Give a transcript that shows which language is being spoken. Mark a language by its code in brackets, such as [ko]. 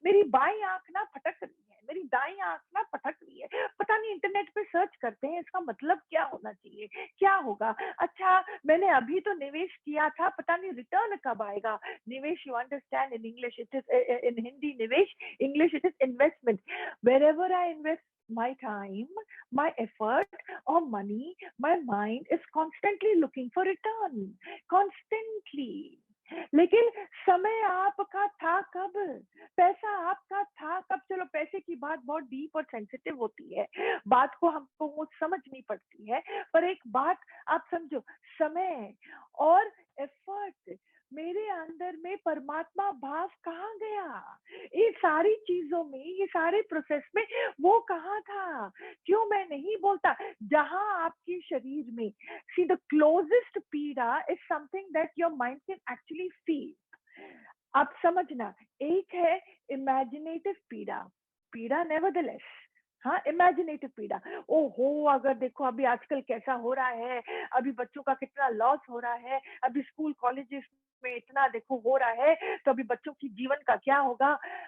[hi] मेरी बाई आंख ना फटक रही है, मेरी दाई आंख ना फटक रही है, पता नहीं। इंटरनेट पे सर्च करते हैं इसका मतलब क्या होना चाहिए, क्या होगा। अच्छा, मैंने अभी तो निवेश किया था, पता नहीं रिटर्न कब आएगा। [en] निवेश, you understand, in English it is, in Hindi निवेश, English it is investment. wherever I invest my time, my effort or money, my mind is constantly looking for return, constantly। [hi] लेकिन समय आपका था कब? पैसा आपका था कब? चलो, पैसे की बात बहुत डीप और सेंसिटिव होती है, बात को हमको वो समझनी पड़ती है, पर एक बात आप समझो, समय और एफर्ट, मेरे अंदर में परमात्मा भाव कहाँ गया? ये सारी चीजों में, ये सारे प्रोसेस में वो कहाँ था? क्यों मैं नहीं बोलता? जहां आपके शरीर में, [en] see the closest पीड़ा is something that your mind can actually feel। [hi] आप समझना, एक है इमेजिनेटिव पीड़ा, पीड़ा नेवरदलेस, हाँ, इमेजिनेटिव पीड़ा। ओहो, अगर देखो अभी आजकल कैसा हो रहा है, अभी बच्चों का कितना लॉस हो रहा है, अभी स्कूल कॉलेजेस में इतना देखो हो रहा है, तो अभी बच्चों की जीवन का क्या होगा?